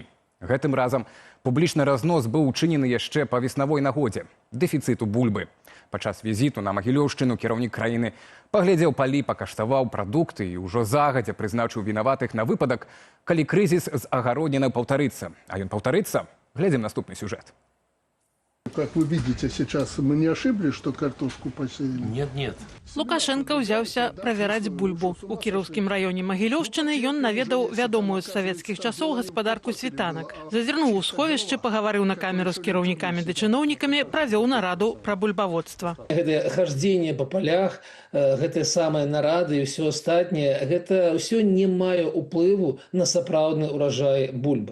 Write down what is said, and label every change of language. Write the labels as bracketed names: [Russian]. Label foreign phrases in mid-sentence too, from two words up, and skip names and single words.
[Belarusian] Гэтым разам публічны разнос быў учынены яшчэ па веснавой нагодзе – дэфіцыту бульбы. Падчас візіту на Магілёўшчыну кіраўнік краіны паглядзеў палі, пакаштаваў прадукты і ўжо загадзя прызначыў вінаватых на выпадак, калі крызіс з агароднінай паўтарыцца. А ён паўтарыцца? Глядзім наступны сюжет. [Russian] Как вы видите, сейчас мы не ошиблись, что картошку посеяли? Нет. [Belarusian] Лукашенко ўзяўся правяраць бульбу. У кіраўскім раёне Магілёўшчыны ён наведаў вядомую з савецкіх часоў гаспадарку світанак. Зазірнуў у сховішчы, пагаварыў на камеру з кіраўнікамі ды чыноўнікамі, правёў нараду пра бульбаводства. Гэта хождение по полях, гэтыя самыя нарады і ўсё астатняе, гэта ўсё не мае ўплыву на сапраўдны ўражай бульбы.